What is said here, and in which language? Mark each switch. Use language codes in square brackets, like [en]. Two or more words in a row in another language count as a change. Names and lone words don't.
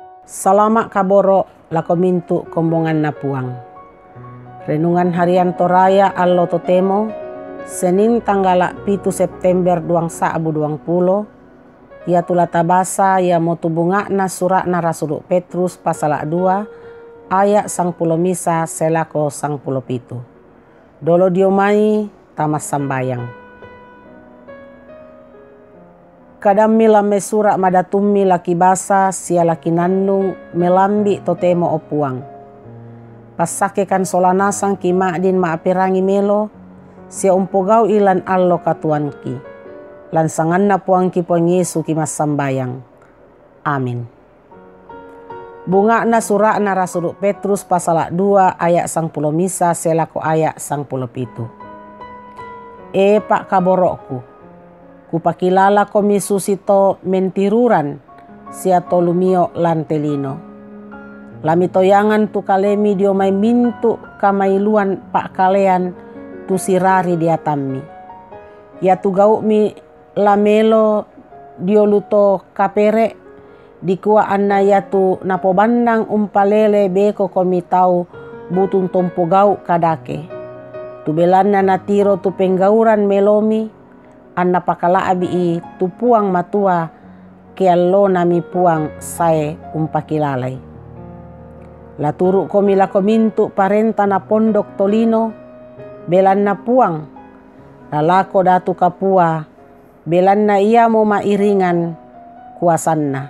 [sda] Salama kaboro lako mintu kombongan na puang. [id] Renungan harian Toraya allo totemo Senin tanggal 7 September 2020. [sda] Ia tulata basa ia motu bunga na surat na Rasul Petrus [id] pasal 2 ayat 10 [sda] misa selako 17. Dolo diomai tamas sambayang. Kadang mila mesura madatumi laki basa sia laki nandung melambi totemo opuang. Pasake kan solanasang ki ma'din ma'apirangi melo sia umpogau ilan allo katuanki. Lansangan na puang ki puang Yesu ki mas sambayang. Amin. Bunga na surat na Rasul Petrus [id] pasal 2 ayat 10 [sda] misa selako ayat 17. Pak kaborokku. Kupakilala komi susito mentiruran sia tolumio lantelino. Lami toyangan tu kalemi dio mai mintu kamailuan pak kalean tu sirari diatammi. Ya tu gau mi lamelo dio luto kapere dikua anna ya tu napobandang umpalele beko komi tau butun tompo gau kadake. Tu belanna natiro tu penggauran melomi anna pakala abi tupuang matua keallo nami puang sae umpakilalai. Laturu komi lako mintu parenta na pondok tolino belan na puang lalako datu kapua belan na ia mo mairingan kuasanna.